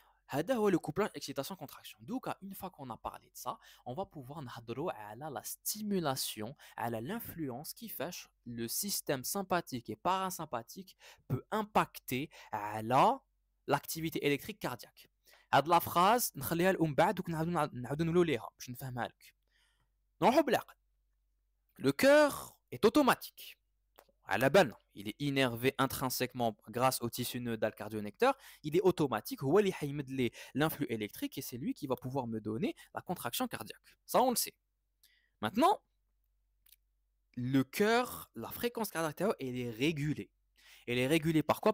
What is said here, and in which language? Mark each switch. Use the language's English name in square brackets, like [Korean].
[French] C'est le couplage excitation-contraction. Donc, une fois qu'on a parlé de ça, on va pouvoir [Arabic] نهضروا على [French] la stimulation, à l'influence qui fait le système sympathique et parasympathique peut impacter على l'activité électrique cardiaque. [Arabic] هاد لا phrase نخليها لأم بعد ونعاودو نقولوا ليها باش نفهمها لك. نروحوا بالعقل. [French] Le cœur est automatique. À la balle, il est innervé intrinsèquement grâce au tissu nodal cardio-necteur. Il est automatique. L'influx électrique et c'est lui qui va pouvoir me donner la contraction cardiaque. Ça, on le sait. Maintenant, le cœur, la fréquence cardiaque, elle est régulée. Elle est régulée par quoi?